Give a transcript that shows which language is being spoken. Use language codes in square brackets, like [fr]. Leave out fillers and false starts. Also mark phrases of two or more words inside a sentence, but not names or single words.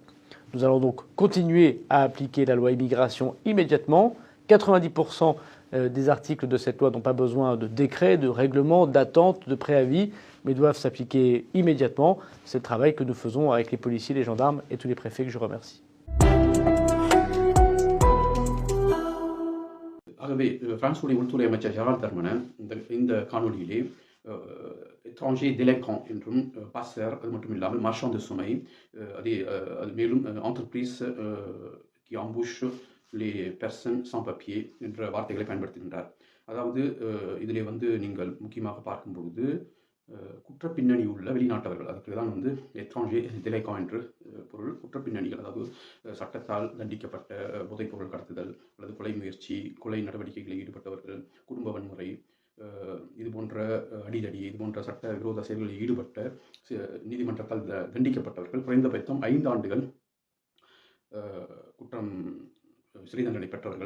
[fr] Nous allons donc continuer à appliquer la loi immigration immédiatement. 90% des articles de cette loi n'ont pas besoin de décret, de règlement, d'attente, de préavis, mais doivent s'appliquer immédiatement. C'est le travail que nous faisons avec les policiers, les gendarmes et tous les préfets que je remercie. [ta] ஆகவே பிரான்சுடைய உள்துறை அமைச்சர் ஜெரால்ட் தர்மன் இந்த காணொலியிலே [fr] étranger délinquant [ta] என்றும் பாசர், அது மட்டும் இல்லாமல் [fr] marchand de sommeil, [ta] அது மேலும் [fr] entreprise qui embauche les personnes sans papier [ta] என்ற வார்த்தைகளை பயன்படுத்துகின்றார். அதாவது இதிலே நீங்கள் முக்கியமாக பார்க்கும் பொழுது குற்ற பின்னணி உள்ள வெளிநாட்டவர்கள், அதுக்கு தான் [fr] étranger délinquant [ta] என்று பொருள். குற்ற பின்னணிகள், அதாவது சட்டத்தால் தண்டிக்கப்பட்ட போதைப்பொருள் கடத்துதல் அல்லது கொலை முயற்சி, கொலை நடவடிக்கைகளில் ஈடுபட்டவர்கள், குடும்ப வன்முறை, இது போன்ற அடிதடி, இது போன்ற சட்ட விரோத செயல்களில் ஈடுபட்ட நீதிமன்றத்தால் தண்டிக்கப்பட்டவர்கள் குறைந்தபட்சம் 5 ஆண்டுகள் குற்றம் சிறை தண்டனை பெற்றவர்கள்.